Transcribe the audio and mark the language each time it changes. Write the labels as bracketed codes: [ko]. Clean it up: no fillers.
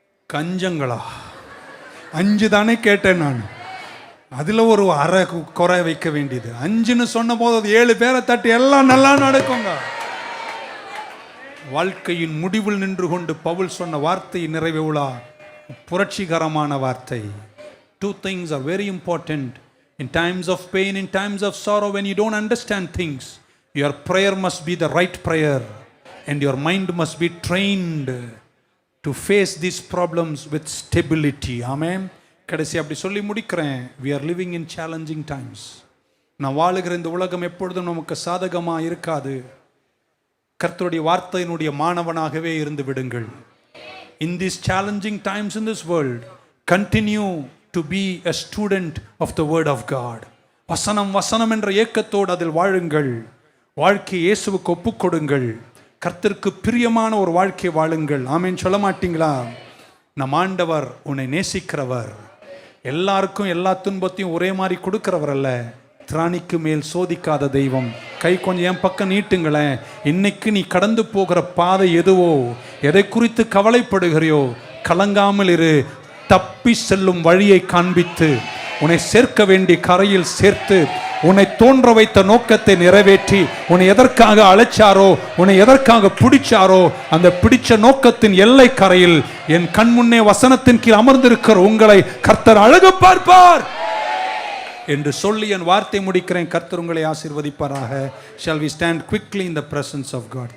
[ta] கஞ்சங்களா? 5 தானே கேட்டேன் நான், அதுல ஒரு அரை குறை வைக்க வேண்டியது. 5ன்னு சொன்ன போது 7 பேரை தட்டி எல்லாம் நல்லா நடக்குங்க. வாழ்க்கையின் முடிவில் நின்று கொண்டு பவுல் சொன்ன வார்த்தை நிறைவேறா புரட்சிகரமான வார்த்தை. [en] 2 things are very important in times of pain, in times of sorrow, when you don't understand things. Your prayer must be the right prayer and your mind must be trained to face these problems with stability. Amen. [ta] கடைசி அப்படி சொல்லி முடிக்கிறேன். [en] We are living in challenging times. [ta] நான் வாழுகிற இந்த உலகம் எப்பொழுதும் நமக்கு சாதகமா இருக்காது. கர்த்தருடைய வார்த்தையினுடைய மாணவனாகவே இருந்து விடுங்கள். [en] In these challenging times in this world, continue to be a student of the word of God. [ta] வசனம் வசனம் என்ற ஏக்கத்தோடு அதில் வாழுங்கள். வாழ்க்கையை இயேசுவுக்கு ஒப்புக் கொடுங்கள். கர்த்தருக்கு பிரியமான ஒரு வாழ்க்கையை வாழுங்கள். ஆமென் சொல்ல மாட்டீங்களா? நம் ஆண்டவர் உன்னை நேசிக்கிறவர். எல்லாருக்கும் எல்லா துன்பத்தையும் ஒரே மாதிரி கொடுக்கிறவர் அல்ல. திராணிக்கு மேல் சோதிக்காத தெய்வம். கை கொஞ்சம் என் பக்கம் நீட்டுங்களேன். இன்னைக்கு நீ கடந்து போகிற பாதை எதுவோ, எதை குறித்து கவலைப்படுகிறையோ, கலங்காமல் இரு. தப்பி செல்லும் வழியை காண்பித்து உன்னை சேர்க்க வேண்டிய கரையில் சேர்த்து உன்னை தோன்ற வைத்த நோக்கத்தை நிறைவேற்றி உன்னை எதற்காக அழைச்சாரோ, உன்னை எதற்காக பிடிச்சாரோ, அந்த பிடிச்ச நோக்கத்தின் எல்லை கரையில் என் கண் முன்னே வசனத்தின் கீழ் அமர்ந்திருக்கிற உங்களை கர்த்தர் அழகு பார்ப்பார். என்று சொல்லி என் வார்த்தை முடிக்கிறேன். கர்த்தர் உங்களை ஆசீர்வதிப்பாராக. [en] Shall we stand quickly in the presence of God?